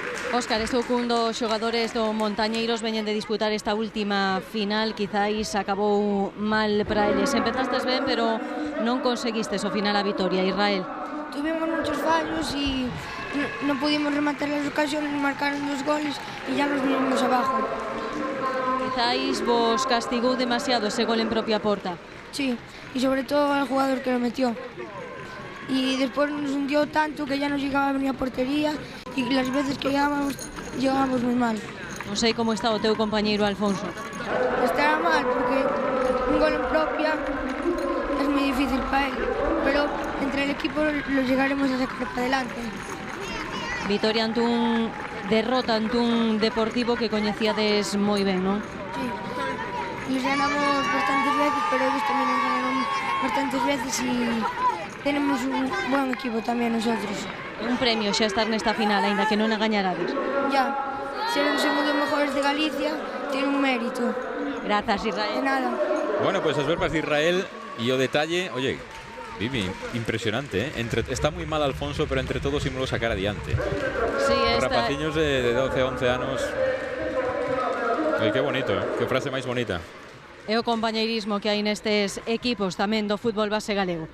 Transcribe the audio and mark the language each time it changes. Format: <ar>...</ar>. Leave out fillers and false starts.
<gl>Óscar, estou cun dos xogadores do Montañeiros, veñen de disputar esta última final, quizáis acabou mal para eles. Empezastes ben, pero non conseguistes o final a vitoria, Israel.</gl> <es>Tuvimos muchos fallos y no pudimos rematar las ocasiones, marcaron 2 goles y ya nos vinimos abajo.</es> <gl>Quizáis vos castigou demasiado ese gol en propia porta.</gl> <es>Sí, y sobre todo al jugador que lo metió. Y después nos hundió tanto que ya no llegaba ni a portería y las veces que llegábamos muy mal.</es> <gl>Non sei como está o teu compañeiro Alfonso.</gl> <es>Estará mal porque un gol en propia es muy difícil para él, pero entre el equipo lo llegaremos a sacar para adelante.</es> <gl>Vitoria ante un derrota ante un Deportivo que coñecíades moi ben, non?</gl> <es>Sí, les ganamos bastantes veces, pero ellos también nos ganaron bastantes veces y tenemos un buen equipo</es> <gl>tamén nosotros. Un premio xa estar nesta final, aínda que non a gañarades.</gl> <es>Ya, ser os segundos mejores de Galicia tiene un mérito.</es> <gl>Grazas, Israel.</gl> <es>De nada.</es> <gl>Bueno, pues as verbas de Israel e o detalle, oye, Vivi, impresionante, ¿eh?</gl> <es>Está muy mal Alfonso, pero entre todos</es> <gl>ímolo sacar adiante. Sí, rapaciños de 12, 11 anos, Ai, que bonito, que frase máis bonita. É o compañeirismo que hai nestes equipos tamén do fútbol base galego.</gl>